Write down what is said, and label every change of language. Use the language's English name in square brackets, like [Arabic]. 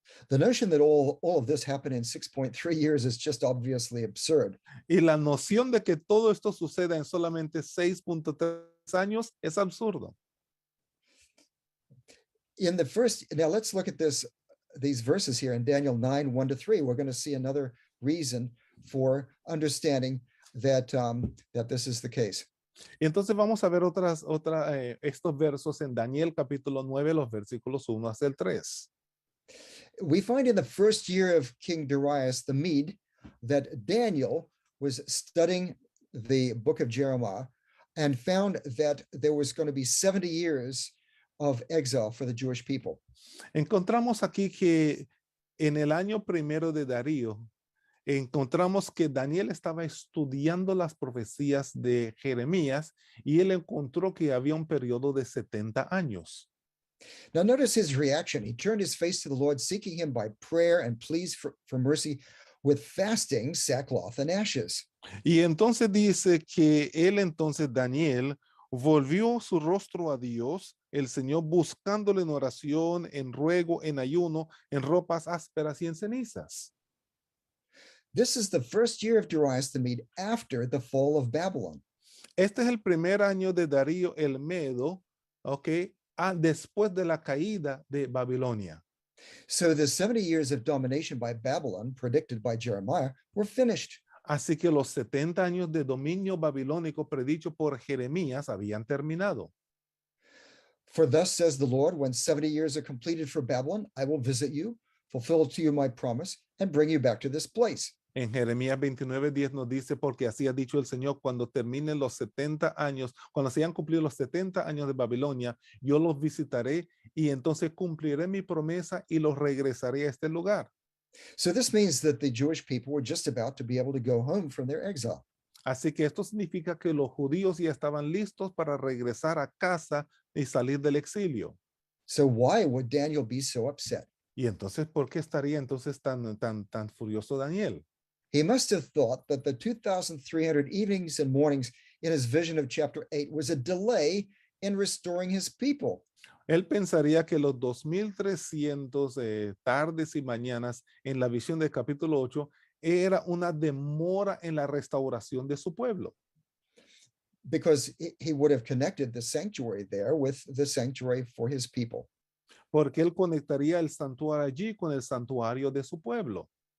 [English] The notion that all of this happened in 6.3 years is just obviously absurd. [Spanish] Y la noción de que todo esto suceda en solamente 6.3 años es absurdo. [English] In the first, now let's look at these verses here in Daniel 9:1-3. We're going to see another reason for understanding that this is the case. [Spanish] Entonces vamos a ver estos versos en Daniel capítulo 9, los versículos 1 hasta el 3. [English] We find in the first year of King Darius the Mede that Daniel was studying the book of Jeremiah and found that there was going to be 70 years of exile for the Jewish people. [Spanish] Encontramos aquí que en el año primero de Darío, encontramos que Daniel estaba estudiando las profecías de Jeremías y él encontró que había un periodo de 70 años. [English] Now notice his reaction. He turned his face to the Lord, seeking him by prayer and pleas for mercy with fasting, sackcloth, and ashes. [Spanish] Y entonces dice que él entonces, Daniel, volvió su rostro a Dios, el Señor, buscándole en oración, en ruego, en ayuno, en ropas ásperas y en cenizas. [English] This is the first year of Darius the Mede after the fall of Babylon. [Spanish] Este es el primer año de Darío el Medo, ¿ok? Después de la caída de Babilonia. [English] So the 70 years of domination by Babylon, predicted by Jeremiah, were finished. [Spanish] Así que los 70 años de dominio babilónico predicho por Jeremías habían terminado. [English] For thus says the Lord, when 70 years are completed for Babylon, I will visit you, fulfill to you my promise, and bring you back to this place. [Spanish] En Jeremías 29:10 nos dice, porque así ha dicho el Señor, cuando terminen los 70 años, cuando se hayan cumplido los 70 años de Babilonia, yo los visitaré y entonces cumpliré mi promesa y los regresaré a este lugar. [English] So this means that the Jewish people were just about to be able to go home from their exile. [Spanish] Así que esto significa que los judíos ya estaban listos para regresar a casa y salir del exilio. [English] So why would Daniel be so upset? [Spanish] Y entonces, ¿por qué estaría entonces tan furioso Daniel? [English] He must have thought that the 2,300 evenings and mornings in his vision of chapter 8 was a delay in restoring his people. [Spanish] Él pensaría que los 2300 tardes y mañanas en la visión del capítulo 8 era una demora en la restauración de su pueblo. [English] Because he would have connected the sanctuary there with the sanctuary for his people. [Spanish] Porque él conectaría el santuario allí con el santuario de su pueblo.